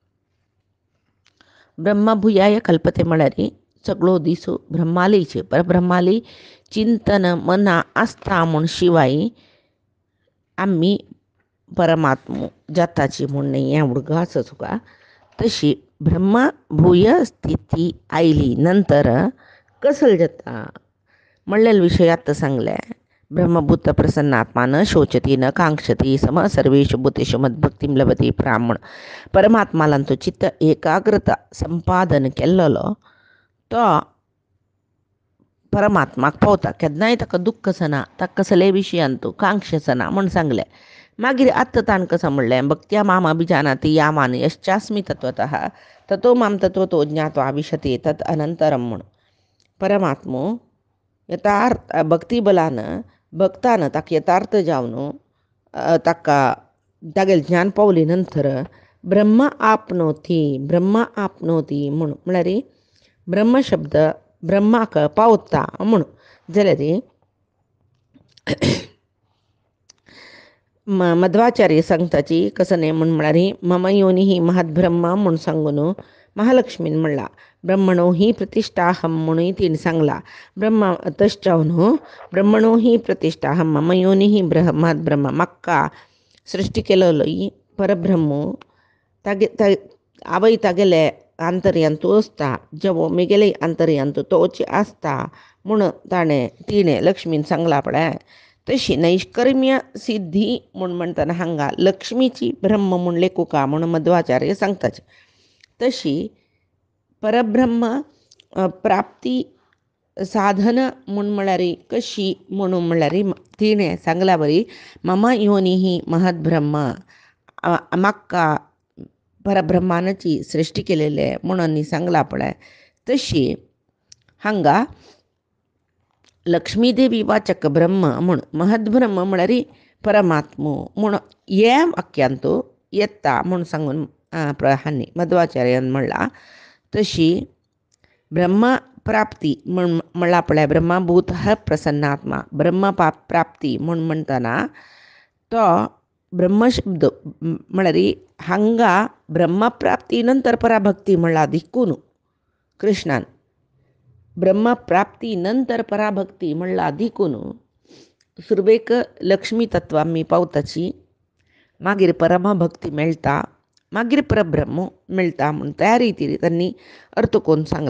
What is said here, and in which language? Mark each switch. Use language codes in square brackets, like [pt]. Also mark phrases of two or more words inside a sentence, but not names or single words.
[sa] ब्रह्मभूयाय कल्पते [kok] म्हळ्यार सगळो दीस ब्रह्मालीचे परब्रह्माली चिंतन मना आसता म्हूण शिवाय आमी परमात्मो जाताची म्हूण हें उडगास तुका. तशी ब्रह्मभूय स्थिती आयली नंतर कसले जाता म्हणलेले विशय आतां सांगले. [sa] ब्रह्मभूत प्रसन्नात्मा न शोचती न कांक्षती सम सर्वेषु भूतेषु मद्भक्तीं लभते ब्राह्मण [kok] परमात्मालांचो चित्त एकाग्रता संपादन केल्लो तो परमात्माक पावता. केन्नाय ताका दुख्ख सना ताका कसले विशयांतू कांक्ष सना म्हूण सांगलें. मागीर आत्तां ताणें कसं म्हणलें [sa] भक्त्या माम अभिजानाति यामान यश्चास्मि तत्वतः ततो माम तत्वतो ज्ञात्वा विशते तत् अनंतरम [kok] म्हूण परमात्मो यथार्थ भक्तिबलान भक्तान ताका यथार्थ जावन ताका तागेलें ज्ञान पावली नंतर ब्रह्म आपनोती म्हूण म्हळ्यार ब्रह्म शब्द ब्रह्माक पावता म्हूण जाल्यार मध्वाचार्य सांगताची कसं न्ही म्हूण म्हळ्यार [sa] मम योनी महद्ब्रह्म [kok] म्हूण सांगून महालक्ष्मीन म्हणला. [sa] ब्रह्मणो ही प्रतिष्ठाहम [kok] म्हणून तिने सांगला. [sa] ब्रह्म तश्चावन ब्रह्मणो ही प्रतिष्ठाहम मम योनी महद्ब्रह्म [kok] म्हाका सृष्टी केलेलो परब्रह्म तागे आवय तागेले आंतर्यांतू आसता जेवो म्हगेले आंतर्यांतू तोच आसता म्हूण तिणें लक्ष्मीन सांगला पळय. तशी नैष्कर्म्य सिद्धी म्हूण म्हणटना हांगा लक्ष्मीची ब्रह्म म्हूण लेखुका म्हूण मध्वाचार्य सांगताचे. तशी परब्रह्म प्राप्ती साधन म्हूण म्हळ्यार कशी म्हणून म्हळ्यार तिणें सांगला बरी [sa] मम योनी महद्ब्रह्म [kok] म्हाका परब्रह्मानाची सृष्टी केलेले म्हणून सांगला पळय. तशी हांगा लक्ष्मी देवी वाचक ब्रह्म म्हूण महद्ब्रह्म म्हळ्यार परमात्मो म्हूण हे वाक्यांतू येता म्हूण सांगून हांणी मध्वाचार्यान म्हणला. तशी ब्रह्म प्राप्ती म्हूण म्हणला पळय [sa] ब्रह्मभूत प्रसन्नात्मा [kok] ब्रह्म प्राप्ती म्हूण म्हणटना तो ब्रह्म शब्द म्हळ्यार हांगा ब्रह्मप्राप्ती नंतर पराभक्ती म्हणला दिकून कृष्णान ब्रह्मप्राप्ती नंतर पराभक्ती म्हणला दिकून सुरवेक लक्ष्मी तत्व आम्ही पावताची मागीर परमा भक्ती मेळटा मागीर परब्रह्म मेळटा म्हणून त्या रितीन त्यांनी अर्थ कोण सांगला.